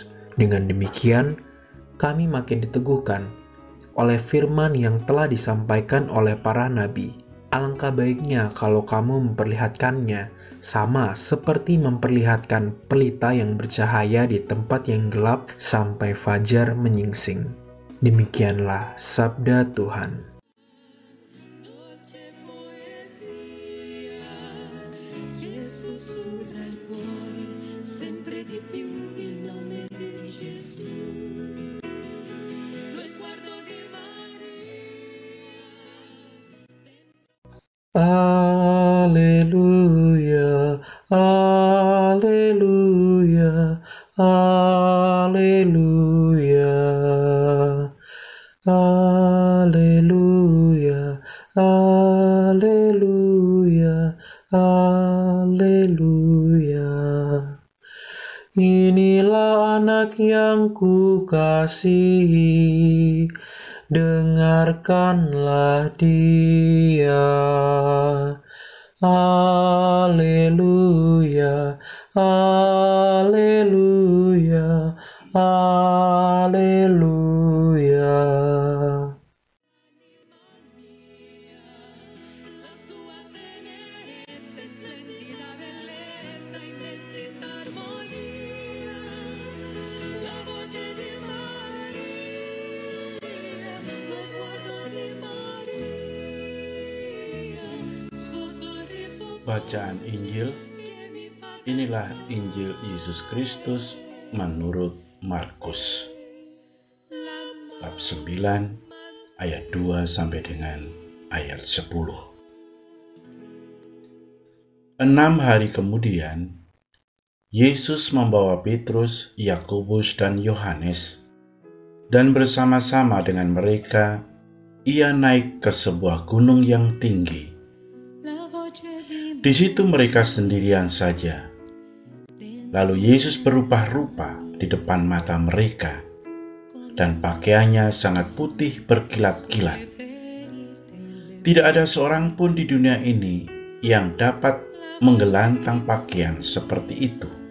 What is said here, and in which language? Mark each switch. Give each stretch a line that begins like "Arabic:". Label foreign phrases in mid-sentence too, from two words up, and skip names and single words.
Indonesian: Dengan demikian, kami makin diteguhkan oleh firman yang telah disampaikan oleh para nabi. Alangkah baiknya kalau kamu memperlihatkannya sama seperti memperlihatkan pelita yang bercahaya di tempat yang gelap sampai fajar menyingsing. Demikianlah sabda Tuhan.
Italian: Dolce poesia che sussurra il cuore sempre di più il nome di Gesù. Lo sguardo di
Indonesian: Alleluia, alleluia, alleluia, alleluia, alleluia, alleluia. Inilah anak yang kukasihi, dengarkanlah dia. Alleluia, alleluia, alleluia.
Italian: la sua tenerezza e splendida bellezza, immensità, armonia, la voce di Maria, lo sguardo di Maria, suo sorriso
Indonesian: Bacaan Injil.
Italian: che mi fa
Indonesian: Inilah Injil Yesus Kristus menurut Markus bab 9 ayat 2 sampai dengan ayat 10. 6 hari kemudian, Yesus membawa Petrus, Yakobus, dan Yohanes, dan bersama-sama dengan mereka, ia naik ke sebuah gunung yang tinggi.
Italian: la voce di
Indonesian: Di situ mereka sendirian saja. Lalu Yesus berubah-rupa di depan mata mereka, dan pakaiannya sangat putih berkilat-kilat. Tidak ada seorang pun di dunia ini yang dapat menggelantang pakaian seperti itu.